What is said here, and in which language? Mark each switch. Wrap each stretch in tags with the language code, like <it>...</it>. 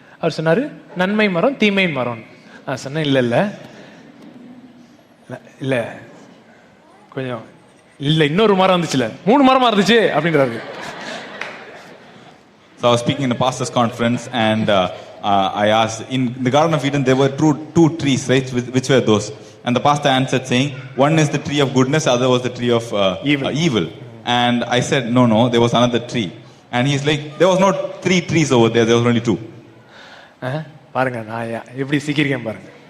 <ta>அவர் சொன்னாரு, நன்மை மரம் தீமை மரம். நான் சொன்னேன், இல்ல இல்ல இல்ல கொஞ்சம் இல்ல, இன்னொரு மரம் இருந்துச்சுல, 3 மரமா இருந்துச்சு அப்படின்றாரு.</ta> <en>So I was speaking in a pastor's conference, and I asked, in the Garden of Eden there were two trees, right? Which were those? And the pastor answered saying, one is the tree of goodness, other was the tree of evil. And I said, no, there was another tree. And he's like, there was not 3 trees over there, there was only 2.</en> <ta>பாருங்க நான் எப்படி சிக்கிரிக்கேன் பாருங்க.</ta>